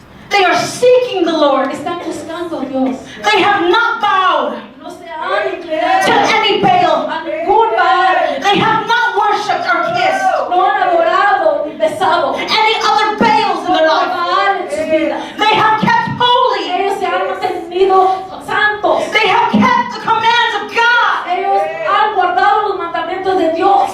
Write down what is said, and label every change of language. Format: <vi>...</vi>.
<en>they are seeking the Lord.</en> <es>Están buscando a Dios.</es> <en>They have not bowed</en> <es>No se han</es> <en>to</en> <es>inclinado</es> <en>any Baal.</en> <es>a ningún Baal.</es> <en>They have not worshipped or kissed</en> <es>No han adorado ni besado</es> <en>any other Baals in their</en> <es>a</es> <en>life.</en> <es>Baal en su vida.</es> <en>They have kept holy.</en> <es>Ellos se han mantenido santos.</es> <en>They have kept the commands of God.</en> <es>Ellos han guardado los mandamientos de Dios.</es>